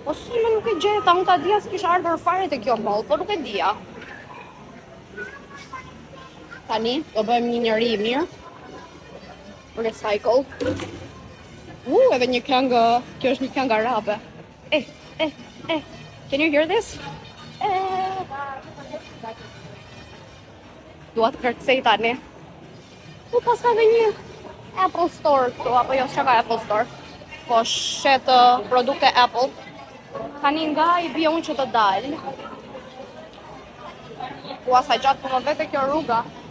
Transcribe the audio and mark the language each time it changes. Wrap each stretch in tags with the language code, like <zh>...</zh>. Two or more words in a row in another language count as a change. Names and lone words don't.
<sq>Po si më nuk e gjeta, unë ta dija se kisha ardhur fare te kjo mall, po nuk e dija. Tani do bëjmë një njeri i mirë. Recycle. Edhe një këngë, kjo është një këngë arabe.</sq> <en>Can you hear this?</en> <sq>Dua të kërcej tani. Pas ka dhe një Apple Store këtu, apo jo, s'ka Apple Store. Po shet produkte Apple. Tani nga i bie unë që të dal. Sa gjatë po më vete kjo rruga.</sq>